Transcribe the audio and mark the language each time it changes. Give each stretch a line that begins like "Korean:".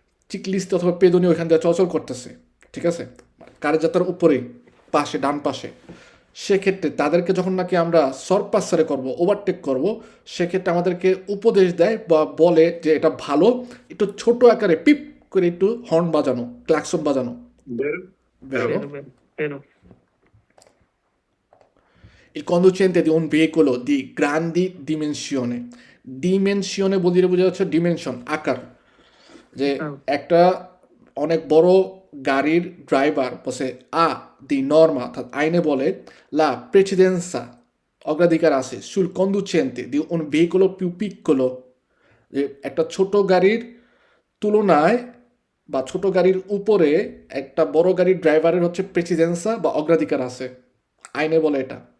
Bangla: চিকলিস্ট অথবা পেদনি ওইখান দিয়ে চলাচল করতেছে, ঠিক আছে, কারেজাতার উপরে পাশে ডান পাশে, সেক্ষেত্রে তাদেরকে যখন নাকি আমরা সরপাসারে করব, ওভারটেক করব, সেক্ষেত্রে আমাদেরকে উপদেশ দেয় বা বলে যে এটা ভালো একটু ছোট আকারে পিপ করে একটু হর্ন বাজানো, ক্লাকসন বাজানো।
Italian: Vero, Vero? vero. Il conducente di un veicolo di grandi dimensioni. Dimensione vuol dire
Bangla: বোঝা যাচ্ছে ডিমেনশন, আকার। যে একটা অনেক বড় গাড়ির ড্রাইভার বসে দি নর্মা, অর্থাৎ আইনে বলে লা precedenza, অগ্রাধিকার আছে
Italian: sul conducente di un veicolo più piccolo,
Bangla: যে একটা ছোট গাড়ির তুলনায় বা ছোট গাড়ির উপরে একটা বড় গাড়ির ড্রাইভারের হচ্ছে প্রেসিডেন্সা বা অগ্রাধিকার আছে, আইনে বলে এটা।